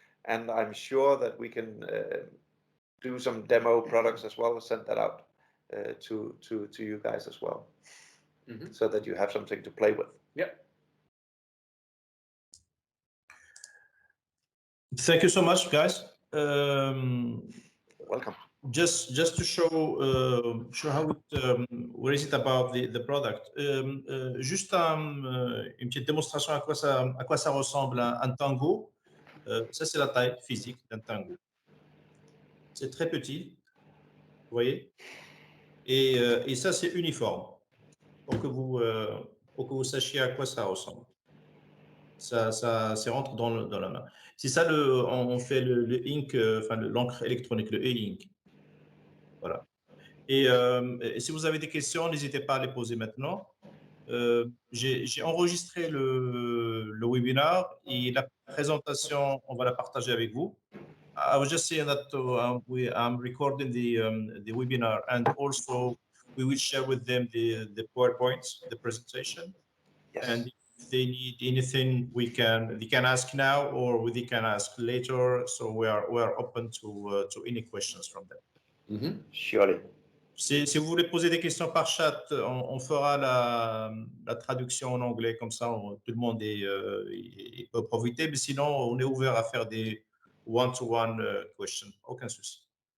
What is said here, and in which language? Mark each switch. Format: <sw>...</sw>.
<en>And I'm sure that we can do some demo products as well, send that out to you guys as well, so that you have something to play with. Yep. Thank you so much, guys. Welcome. Just to show how it, what is it about the product.</en> <fr>Juste une petite démonstration à quoi ça ressemble un tango. Ça, c'est la taille physique d'un tango. C'est très petit, vous voyez. Et ça, c'est uniforme pour que vous sachiez à quoi ça ressemble. Ça rentre dans la main. C'est ça, on fait le ink, enfin l'encre électronique, le e-ink. Voilà. Et si vous avez des questions, n'hésitez pas à les poser maintenant. J'ai enregistré le webinaire et la présentation, on va la partager avec vous.</fr> <en>I was just saying that I'm recording the webinar, and also we will share with them the PowerPoints, the presentation. Yes. And if they need anything, they can ask now or they can ask later. So we are open to any questions from them. Surely.</en> <fr>Si vous voulez poser des questions par chat, on fera la traduction en anglais, comme ça tout le monde peut profiter. Mais sinon, on est ouvert à faire des</fr> <en>one-to-one questions.</en> <fr>Aucun souci.</fr>